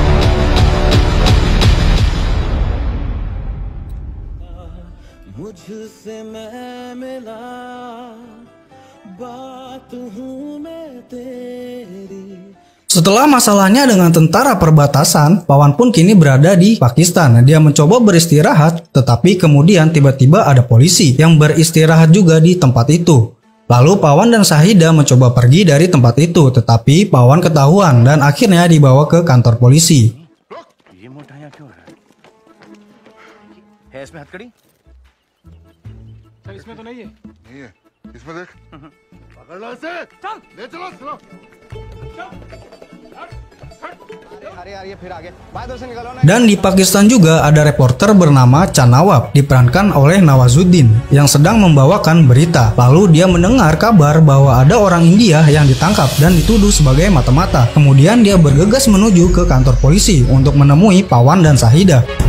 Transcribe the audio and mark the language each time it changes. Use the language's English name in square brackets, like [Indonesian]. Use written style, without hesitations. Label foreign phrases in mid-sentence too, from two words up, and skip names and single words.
[Indonesian] Setelah masalahnya dengan tentara perbatasan, Pawan pun kini berada di Pakistan. Dia mencoba beristirahat, tetapi kemudian tiba-tiba ada polisi yang beristirahat juga di tempat itu. Lalu Pawan dan Shahida mencoba pergi dari tempat itu, tetapi Pawan ketahuan dan akhirnya dibawa ke kantor polisi. [Hindi] इसमें तो नहीं है। नहीं है। इसमें देख। पकड़ लो इसे। चल। ले चलो। चलो। चल। [Indonesian] Dan di Pakistan juga ada reporter bernama Chan Nawab, diperankan oleh Nawazuddin, yang sedang membawakan berita. Lalu dia mendengar kabar bahwa ada orang India yang ditangkap dan dituduh sebagai mata-mata. Kemudian dia bergegas menuju ke kantor polisi untuk menemui Pawan dan Sahida.